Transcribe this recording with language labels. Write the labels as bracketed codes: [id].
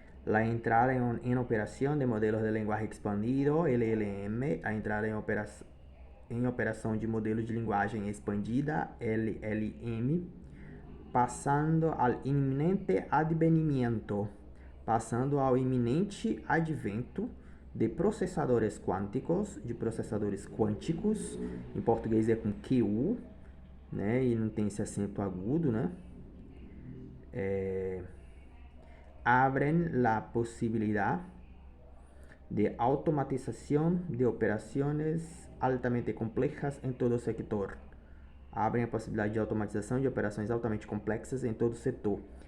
[pt] A entrada em operação de modelos de linguagem expandido, LLM, a entrada em operação de modelos de linguagem expandida, LLM, passando ao iminente advenimento, passando ao iminente advento de processadores quânticos, em português é com QU, né, e não tem esse acento agudo, né? [es] Abren la posibilidad de automatización de operaciones altamente complejas en todo sector. [pt] Abrem a possibilidade de automatização de operações altamente complexas em todo o setor.